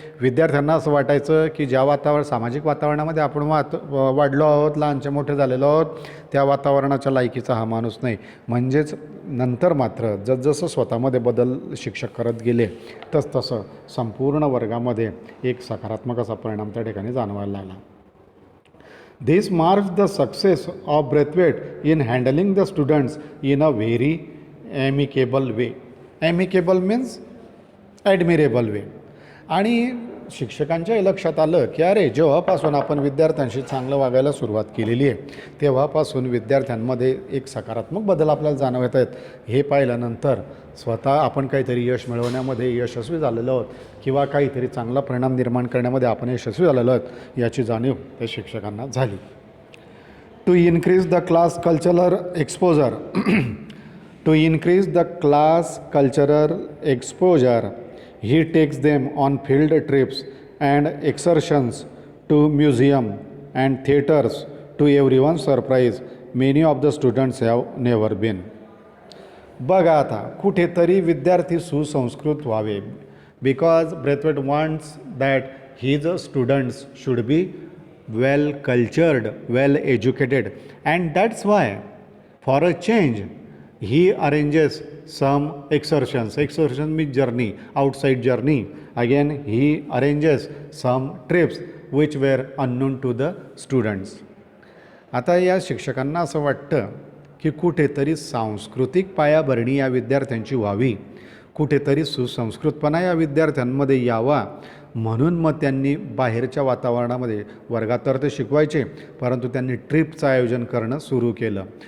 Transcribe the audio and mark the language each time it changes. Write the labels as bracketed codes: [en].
[mr] विद्यार्थ्यांना असं वाटायचं की ज्या सामाजिक वातावरणामध्ये आपण वाढलो आहोत, लहानचे मोठे झालेलो आहोत, त्या वातावरणाच्या लायकीचा हा माणूस नाही. म्हणजेच नंतर मात्र जसजसं स्वतःमध्ये बदल शिक्षक करत गेले तसतसं संपूर्ण वर्गामध्ये एक सकारात्मक असा परिणाम त्या ठिकाणी जाणवायला लागला. [en] This marks the success of Braithwaite in handling the students in a very amicable way. Amicable means admirable way. [mr] आणि शिक्षकांच्या लक्षात आलं की अरे जेव्हापासून आपण विद्यार्थ्यांशी चांगलं वागायला सुरुवात केलेली आहे तेव्हापासून विद्यार्थ्यांमध्ये एक सकारात्मक बदल आपल्याला जाणवत आहेत. हे पाहिल्यानंतर स्वतः आपण काहीतरी यश मिळवण्यामध्ये यशस्वी झालेलो आहोत किंवा काहीतरी चांगला परिणाम निर्माण करण्यामध्ये आपण यशस्वी झालेलो आहोत याची जाणीव त्या शिक्षकांना झाली. [en] To increase the class cultural exposure to increase the class cultural exposure he takes them on field trips and excursions to museum and theaters. To everyone's surprise, many of the students have never been. [mr] बघा आता कुठेतरी विद्यार्थी सुसंस्कृत व्हावे. [en] Because Braithwaite wants that his students should be well cultured, well educated, and that's why for a change he arranges some excursions. Excursion means journey, outside journey. Again he arranges some trips which were unknown to the students. [mr] आता या शिक्षकांना असं वाटतं की कुठेतरी सांस्कृतिक पायाभरणी या विद्यार्थ्यांची व्हावी, कुठेतरी सुसंस्कृतपणा या विद्यार्थ्यांमध्ये यावा, म्हणून मग त्यांनी बाहेरच्या वातावरणामध्ये वर्गात तर ते शिकवायचे परंतु त्यांनी ट्रिपचं आयोजन करणं सुरू केलं.